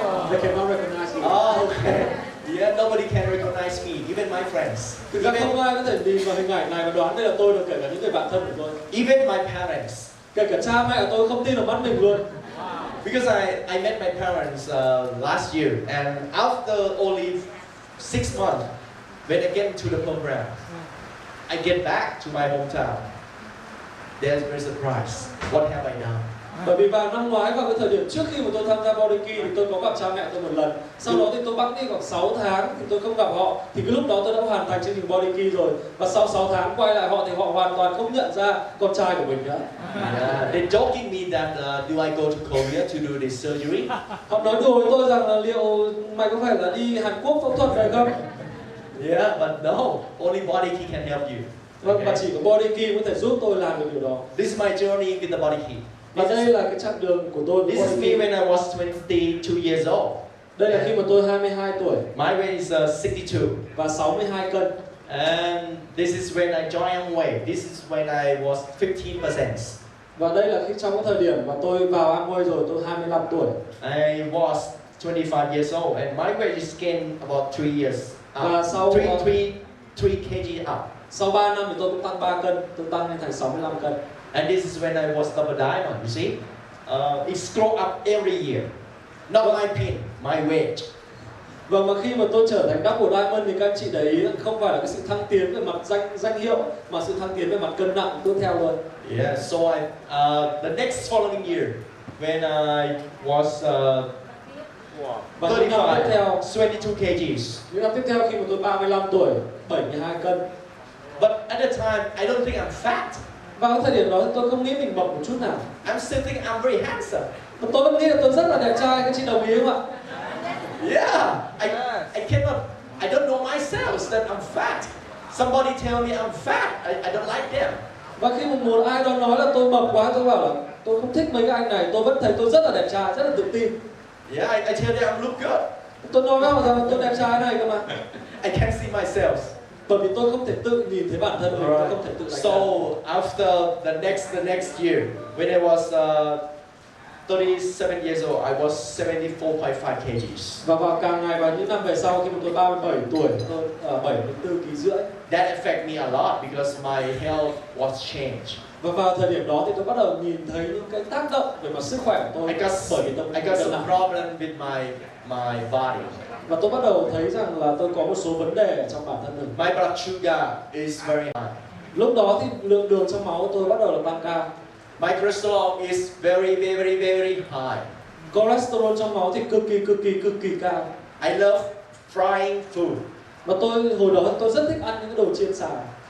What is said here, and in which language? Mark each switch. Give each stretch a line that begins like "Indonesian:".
English: They cannot recognize me. Oh, okay. Yeah, nobody can recognize me, even my friends.
Vietnamese: Thực ra không ai có thể nhìn vào hình ảnh này và đoán đây là tôi được, kể cả những người bạn thân của tôi.
English: Even my parents.
Vietnamese: Kể cả cha mẹ của tôi không tin vào mắt mình luôn.
English: Because I met my parents last year, and after only 6 months, when I get into the program, I get back to my hometown. there's a surprise. What have I done?
Vietnamese: Bởi vì vào năm ngoái vào cái thời điểm trước khi mà tôi tham gia body key thì tôi có gặp cha mẹ tôi một lần. Sau đó thì tôi bẵng đi khoảng 6 tháng thì tôi không gặp họ. Thì cái lúc đó tôi đã hoàn thành chương trình body key rồi. Và sau 6 tháng quay lại họ thì họ hoàn toàn không nhận ra con trai của mình nữa.
English: Yeah, they're joking me that do I go to Korea to do this surgery?
Vietnamese: Họ nói đùa với tôi rằng là liệu mày có phải là đi Hàn Quốc phẫu thuật này không?
English: Yeah, but no, only body key can help you.
Vietnamese: Vâng, và chỉ có body key có thể giúp tôi làm được điều đó.
English: This is my journey with the body key.
Vietnamese: Và đây là cái chặng đường của tôi với
English: This is body me key. when I was 22 years old.
Vietnamese: Đây là khi mà tôi 22 tuổi
English: My weight is 62.
Vietnamese: và 62 cân.
English: And this is when I joined Amway. This is when I was 15%.
Vietnamese: Và đây là khi trong cái thời điểm mà tôi vào Amway rồi, tôi 25 tuổi.
English: I was 25 years old and my weight is gained about 3 years
Vietnamese: Và
English: up.
Vietnamese: sau
English: 3 kg up.
Vietnamese: sau 3 năm thì tôi cũng tăng 3 cân, tôi tăng lên thành 65 cân.
English: And this is when I was double diamond, you see. It's grow up every year. Not my pin, my weight.
Vietnamese: Và mà khi mà tôi trở thành double diamond thì các anh chị để ý không phải là cái sự thăng tiến về mặt danh hiệu mà sự thăng tiến về mặt cân nặng tiếp theo thôi.
English: Yeah, so the next following year, when I was
Vietnamese: Và những năm tiếp
English: 35,
Vietnamese: theo,
English: 22 kgs.
Vietnamese: những năm tiếp theo khi mà tôi 35 tuổi, 72 cân.
English: But at the time, I don't think I'm fat.
Vietnamese: Vào cái thời điểm đó thì tôi không nghĩ mình mập một chút nào.
English: I'm still thinking I'm very handsome.
Vietnamese: Mà tôi vẫn nghĩ là tôi rất là đẹp trai, các chị đồng ý không ạ?
English: Yeah, I cannot, I don't know myself that I'm fat. Somebody tell me I'm fat, I don't like them.
Vietnamese: Và khi một ai đó nói là tôi mập quá, tôi bảo là tôi không thích mấy cái anh này, tôi vẫn thấy tôi rất là đẹp trai, rất là tự tin.
English: Yeah, I tell them I look good.
Vietnamese: Tôi nói với họ rằng tôi đẹp trai này cơ mà.
English: I can't see myself.
Vietnamese: Bởi vì tôi không thể tự nhìn thấy bản thân mình, tôi không thể tự đánh
English: So after the next year, when I was 37 years old, I was 74.5 kgs.
Vietnamese: Và vào càng ngày vào những năm về sau khi mà tôi 37 tuổi, tôi 74 kg rưỡi.
English: That affected me a lot because my health was changed.
Vietnamese: Và vào thời điểm đó thì tôi bắt đầu nhìn thấy những cái tác động về mặt sức khỏe của tôi bởi vì
English: I got some problem with my body.
Vietnamese: và tôi bắt đầu thấy rằng là tôi có một số vấn đề ở trong bản thân mình.
English: My blood sugar is very high.
Vietnamese: Lúc đó thì lượng đường trong máu của tôi bắt đầu là tăng cao.
English: My cholesterol is very high.
Vietnamese: Cholesterol trong máu thì cực kỳ cao.
English: I love frying food.
Vietnamese: Và hồi đó tôi rất thích ăn những cái đồ chiên xào.